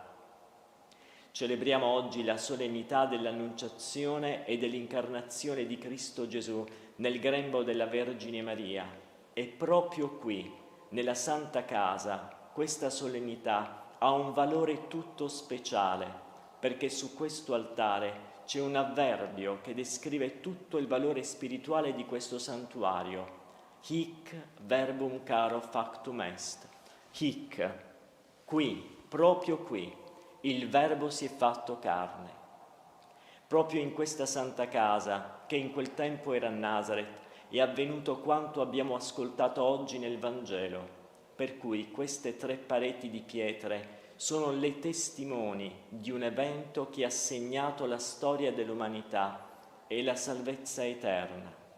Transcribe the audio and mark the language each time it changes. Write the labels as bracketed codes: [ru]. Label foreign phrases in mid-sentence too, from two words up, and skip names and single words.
[it] Celebriamo oggi la solennità dell'Annunciazione e dell'incarnazione di Cristo Gesù nel grembo della Vergine Maria. E proprio qui, nella Santa Casa, questa solennità ha un valore tutto speciale, perché su questo altare c'è un avverbio che descrive tutto il valore spirituale di questo santuario. [la] Hic verbum caro factum est. [it] Hic, qui, proprio qui, il Verbo si è fatto carne. Proprio in questa Santa Casa, che in quel tempo era a Nazareth, è avvenuto quanto abbiamo ascoltato oggi nel Vangelo, per cui queste 3 pareti di pietre sono le testimoni di un evento che ha segnato la storia dell'umanità e la salvezza eterna.